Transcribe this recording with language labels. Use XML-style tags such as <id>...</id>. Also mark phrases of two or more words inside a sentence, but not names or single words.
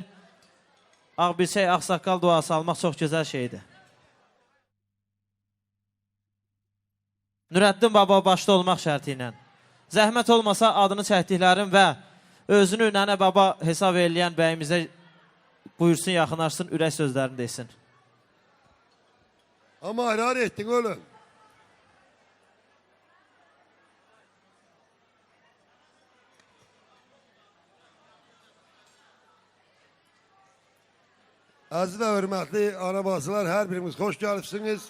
<az>Ağbirçək, ağsaqqal duası almaq çox gözəl şeydir. Nürəddin baba başda olmaq şərti ilə. Zəhmət olmasa adını çəkdiklərim və özünü nənə baba hesab eləyən bəyimizə buyursun, yaxınlaşsın, ürək sözlərini desin.</az> <tr>Ama arar ettin oğlum. Aziz ve hürmetli anabasılar, her birimiz hoş geldiniz.</tr>